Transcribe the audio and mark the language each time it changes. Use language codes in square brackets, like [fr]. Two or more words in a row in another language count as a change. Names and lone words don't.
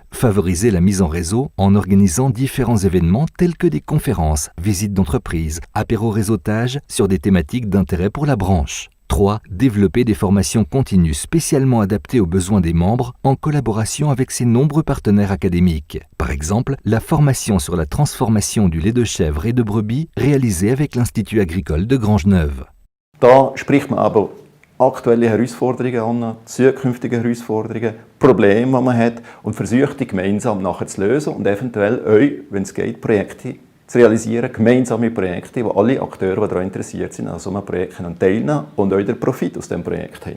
[fr] Favoriser la mise en réseau en organisant différents événements tels que des conférences, visites d'entreprise, apéro-réseautage sur des thématiques d'intérêt pour la branche. 3. Développer des formations continues spécialement adaptées aux besoins des membres en collaboration avec ses nombreux partenaires académiques. Par exemple, la formation sur la transformation du lait de chèvre et de brebis réalisée avec l'Institut agricole de Grangeneuve. [de] Da spricht man aber aktuelle Herausforderungen an, zukünftige Herausforderungen, Probleme, die man hat und versucht, die gemeinsam nachher zu lösen und eventuell euch, wenn es geht, Projekte zu realisieren, gemeinsame Projekte, wo alle Akteure, die daran interessiert sind, an so einem Projekt teilnehmen und euch den Profit aus diesem Projekt haben.